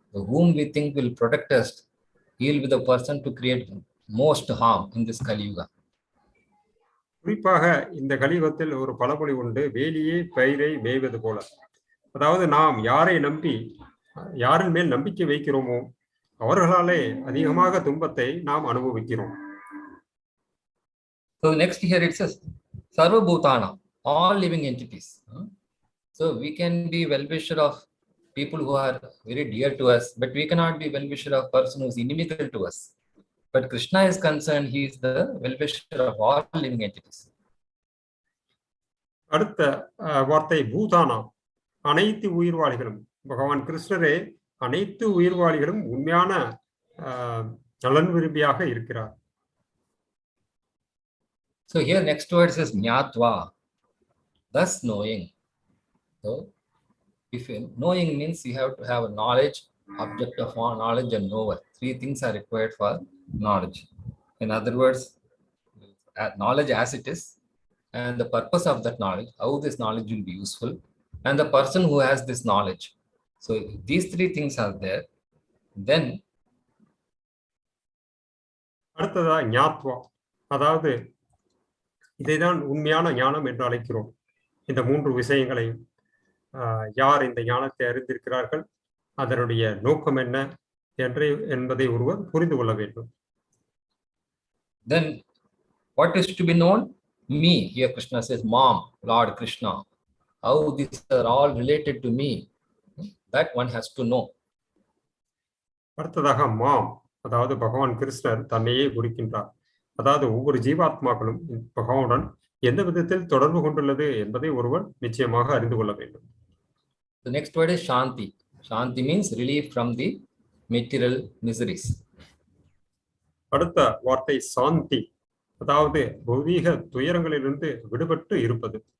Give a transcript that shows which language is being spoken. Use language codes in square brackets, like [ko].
[en] whom we think will protect us, he will be the person to create most harm in this Kali Yuga. [ta] குறிப்பாக இந்த கலியுகத்தில் ஒரு பழமொழி உண்டு, வேலியே பயிரை மேய்வது போல. அதாவது நாம் யாரை நம்பி யாரின் மேல் நம்பிக்கை வைக்கிறோமோ அவர்களாலே அதிகமாக துன்பத்தை நாம் அனுபவிக்கிறோம். [en] So next here it says sarva-bhūtānāṁ, all living entities. So we can be well-wisher of people who are very dear to us, but we cannot be well-wisher of person who is inimical to us. But Kṛṣṇa is concerned, he is the well-wisher of all living entities. [ta] அடுத்த வார்த்தை பூதானாம், அனைத்து உயிர்வாளிகளும். பகவான் கிருஷ்ணரே அனைத்து உயிர்வாளிகளும் உண்மையான நலன் விரும்பியாக இருக்கிறார். [en] So here next word says ஞātvā, thus knowing. So if knowing means you have to have a knowledge, object of knowledge and knower. Three things are required for knowledge. In other words, knowledge as it is, and the purpose of that knowledge, how this knowledge will be useful, and the person who has this knowledge. So if these three things are there, then [ta] அடுத்ததா ஞாத்வா, அதாவது இதைதான் உண்மையான ஞானம் என்று அழைக்கிறோம். இந்த மூன்று விஷயங்களையும் யார் இந்த ஞானத்தை அறிந்திருக்கிறார்கள், அதனுடைய நோக்கம் என்ன என்பதை ஒருவர் புரிந்து கொள்ள வேண்டும். [en] Then what is to be known? Me. Here Kṛṣṇa says, Mom, Lord Kṛṣṇa. How these are all related to me, that one has to know. [ta] அடுத்ததாக மாம், அதாவது பகவான் கிருஷ்ணர் தன்னையே குறிக்கின்றார். அதாவது ஒவ்வொரு ஜீவாத்மாக்களும் பகவானுடன் எந்த விதத்தில் தொடர்பு கொண்டுள்ளது என்பதை ஒருவர் நிச்சயமாக அறிந்து கொள்ள வேண்டும். [en] The next word is śānti. Śānti means relief from the material miseries. [ta] அடுத்த வார்த்தை சாந்தி, அதாவது பௌதீக துயரங்களிலிருந்து விடுபட்டு இருப்பது.